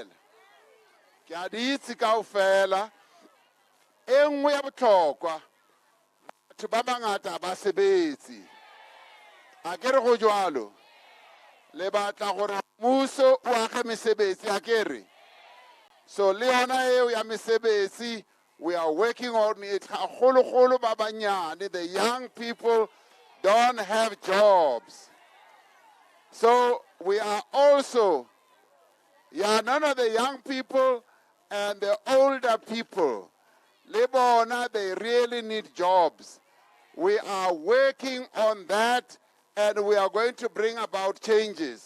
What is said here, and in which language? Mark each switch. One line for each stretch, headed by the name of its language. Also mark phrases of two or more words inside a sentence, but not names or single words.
Tswana: Ke a di itse kaofela. E nngwe ya botlhokwa. Batho ba bangata ba sebetse. A ke re go jwalo. Le batla gore mmuso o age mesebetsi a ke re. So le yona eo ya mesebetsi,
English: we are working on it.
Tswana: Golo ba banyane,
English: the young people don't have jobs. So we are also, none of the young people and the older people, Lebona, they really need jobs. We are working on that and we are going to bring about changes.